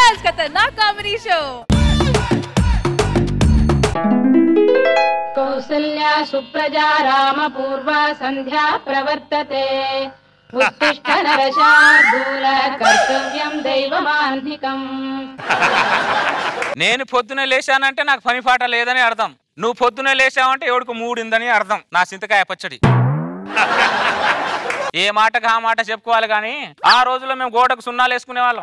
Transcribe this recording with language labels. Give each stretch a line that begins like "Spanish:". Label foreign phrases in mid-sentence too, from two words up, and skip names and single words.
Hindi: खतरनाक कॉमेडी शो।
Sanskrit: कौसल्या सुप्रजा राम पूर्वा संध्या प्रवर्तते उत्तिष्ठ नरशार्दूल कर्तव्యం దైవమాంధికం।
Telugu: నేను పొద్దునే లేచానంటే నాకు పని పాట లేదని అర్థం. నువ్వు పొద్దునే లేచావంటే ఎవడికి మూడిందని అర్థం. నా చింతకాయ పచ్చడి. ఏ మాటకు ఆ మాట చెప్పుకోవాలి కానీ ఆ రోజుల్లో మేము గోడకు సున్నాలు వేసుకునే వాళ్ళం.